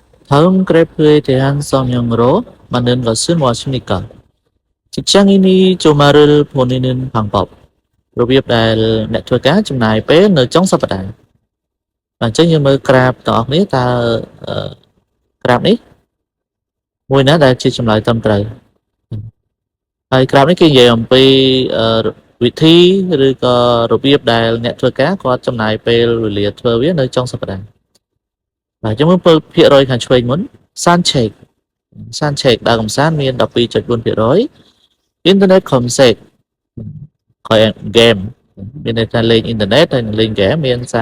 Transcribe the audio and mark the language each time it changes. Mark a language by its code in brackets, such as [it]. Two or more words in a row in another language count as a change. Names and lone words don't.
[ko] 다음 그래프에 대한 설명으로 만든 것은 무엇입니까? 직장인이 주말을 보내는 방법. [km] របៀបដែលអ្នកធ្វើការចំណាយពេលនៅចុងសប្តាហ៍អញ្ចឹងយើងមើលក្រាបទាំងអស់គ្នា តើក្រាបនេះមួយណាដែលជាចម្លើយត្រឹមត្រូវហើយក្រាបនេះគេនិយាយអំពីវិធីឬក៏របៀបដែលអ្នកធ្វើការគាត់ចំណាយពេលវេលាធ្វើវានៅចុងសប្តាហ៍បាទយើងមើលភាគរយខាងឆ្វេងមុន Suncheck ដើរកម្សាន្តមាន 12.4% [en] Internet Comsec [km] ហើយ Game មានន័យថាលេងអ៊ីនធឺណិតហើយលេងហ្គេមមាន